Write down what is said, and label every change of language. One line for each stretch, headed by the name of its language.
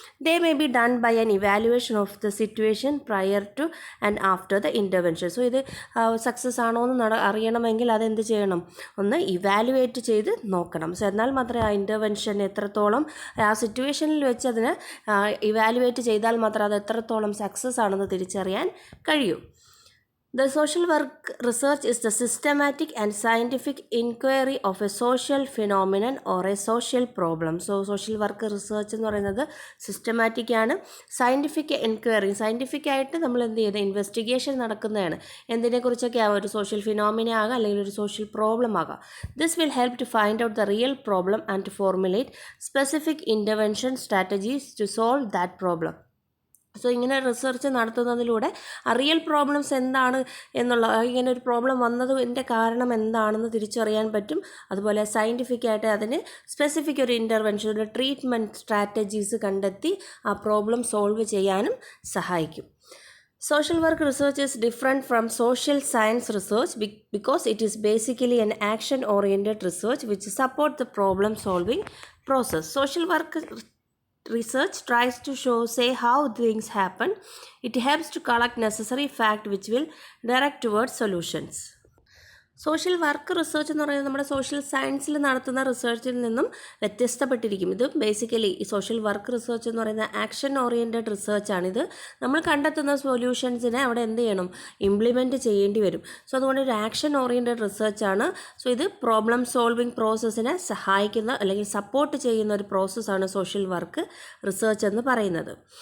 English: They may be done by an evaluation of the situation prior to and after the intervention.
Malayalam: ഇത് success ആണോ എന്ന് അറിയണമെങ്കിൽ അതെന്ത് ചെയ്യണം? ഒന്ന് ഇവാലുവേറ്റ് ചെയ്ത് നോക്കണം. എന്നാൽ മാത്രമേ ആ ഇൻ്റർവെൻഷൻ എത്രത്തോളം ആ സിറ്റുവേഷനിൽ വെച്ച് അതിനെ ഇവാലുവേറ്റ് ചെയ്താൽ മാത്രമേ അത് എത്രത്തോളം സക്സസ് ആണെന്ന് തിരിച്ചറിയാൻ കഴിയൂ.
English: The social work research is the systematic and scientific inquiry of a social phenomenon or a social problem.
Malayalam: Social work research എന്ന് പറയുന്നത് സിസ്റ്റമാറ്റിക് ആണ്, സയൻറ്റിഫിക് എൻക്വയറി, സയൻറ്റിഫിക് ആയിട്ട് നമ്മൾ എന്ത് ചെയ്യുന്നത് ഇൻവെസ്റ്റിഗേഷൻ നടക്കുന്നതാണ്. എന്തിനെക്കുറിച്ചൊക്കെ ആവാം? ഒരു സോഷ്യൽ ഫിനോമിന ആകാം അല്ലെങ്കിൽ ഒരു സോഷ്യൽ പ്രോബ്ലം ആകാം.
English: This will help to find out the real problem and to formulate specific intervention strategies to solve that problem.
Malayalam: ഇങ്ങനെ റിസർച്ച് നടത്തുന്നതിലൂടെ റിയൽ പ്രോബ്ലംസ് എന്താണ് എന്നുള്ള, ഇങ്ങനെ ഒരു പ്രോബ്ലം വന്നതിൻ്റെ കാരണം എന്താണെന്ന് തിരിച്ചറിയാൻ പറ്റും. അതുപോലെ സയൻറ്റിഫിക്കായിട്ട് അതിന് സ്പെസിഫിക് ഒരു ഇൻ്റർവെൻഷൻ, ഒരു ട്രീറ്റ്മെൻറ്റ് സ്ട്രാറ്റജീസ് കണ്ടെത്തി ആ പ്രോബ്ലം സോൾവ് ചെയ്യാനും സഹായിക്കും.
English: Social work research is different from social science research because it is basically an action-oriented research which supports the problem-solving process. Social work research tries to say how things happen. It helps to collect necessary fact which will direct towards solutions.
Malayalam: Social work research എന്ന് പറയുന്നത് നമ്മുടെ social സയൻസിൽ നടത്തുന്ന റിസർച്ചിൽ നിന്നും വ്യത്യസ്തപ്പെട്ടിരിക്കും. ഇത് basically ഈ social work research എന്ന് പറയുന്ന ആക്ഷൻ ഓറിയൻറ്റഡ് റിസർച്ചാണിത്. നമ്മൾ കണ്ടെത്തുന്ന സൊല്യൂഷൻസിനെ അവിടെ എന്ത് ചെയ്യണം, ഇംപ്ലിമെൻറ്റ് ചെയ്യേണ്ടി വരും. സോ അതുകൊണ്ട് ഒരു ആക്ഷൻ ഓറിയൻറ്റഡ് റിസർച്ചാണ്. സോ ഇത് പ്രോബ്ലം സോൾവിങ് പ്രോസസ്സിനെ സഹായിക്കുന്ന അല്ലെങ്കിൽ സപ്പോർട്ട് ചെയ്യുന്ന ഒരു പ്രോസസ്സാണ് സോഷ്യൽ വർക്ക് റിസർച്ച് എന്ന് പറയുന്നത്.